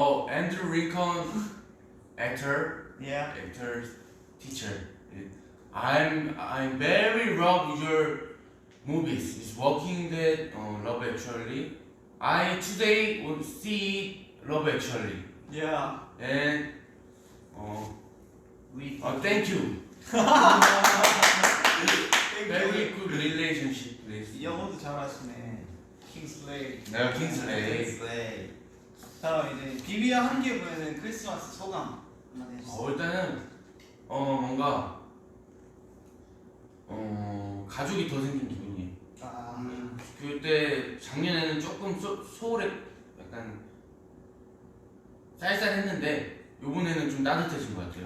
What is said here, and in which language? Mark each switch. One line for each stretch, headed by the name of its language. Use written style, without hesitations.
English: 앤드류 링컨 actor, Yeah. teacher. I'm very love your movies. It's Walking Dead, Love Actually. I today will see Love Actually. Yeah. And thank you. Very good relationship with.
Korean: 영어도 잘하시네. 킹슬레이. 내가 킹슬레이. 네. 자 이제 비비와 함께 보내는 크리스마스 소감 한마디 해주세요. 일단은 뭔가 가족이 더 생긴 기분이에요. 그때 작년에는 조금 소울에 약간 쌀쌀했는데 요번에는 좀 따뜻해진 것 같아요.